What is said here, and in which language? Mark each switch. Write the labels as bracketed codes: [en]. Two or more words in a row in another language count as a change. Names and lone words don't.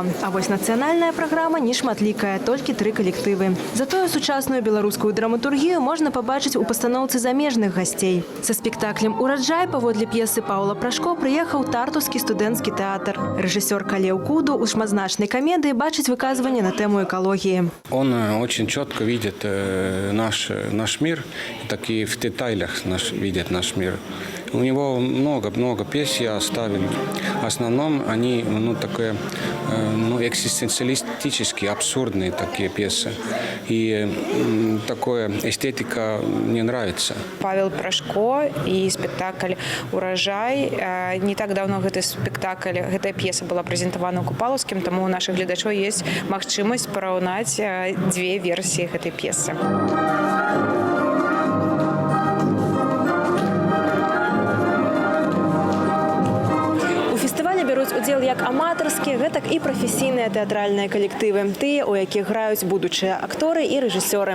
[be] А вось нацыянальная праграма не шматлікая, толькі 3 калектывы. Затое сучасную беларускую драматургію можна пабачыць у пастаноўцы замежных гасцей. Са спектаклем «Ураджай» паводле п'есы Паўла Прашко прыехаў тартускі студэнцкі тэатр. Рэжысёр Калеў Куду у шматзначнай камедыі бачыць выказванне на тему экалогіі. [ru] Он очень четко видит наш мир, так и в деталях видит наш мир. У него много пьес я оставил. В основном они такие экзистенциалистические, абсурдные такие пьесы. И такая эстетика мне нравится. Павел Прашко и спектакль «Урожай». [be] Не так давно гэтая пьеса была прэзентавана ў Купалаўскім, таму у нашых гледачоў есть магчымасць параўнаць 2 версіі гэтай пьесы. Бяруць удзел як аматарскія, гэтак і прафесійныя тэатральныя калектывы, тыя, у якіх граюць будучыя акторы і рэжысёры.